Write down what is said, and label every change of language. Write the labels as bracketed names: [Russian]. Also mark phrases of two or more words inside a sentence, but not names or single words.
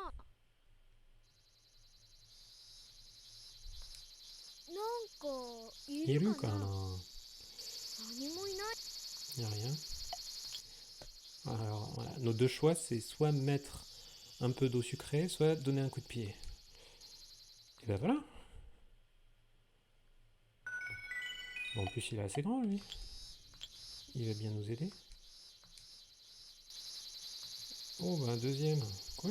[Japanese] なんかいいるかな？るかな。何もいない。 [French] Il n'y a rien. Alors, voilà. Nos deux choix, c'est soit mettre un peu d'eau sucrée, soit donner un coup de pied. Et ben voilà. Bon, en plus, il est assez grand, lui. Il va bien nous aider. Oh, bah un deuxième. Cool.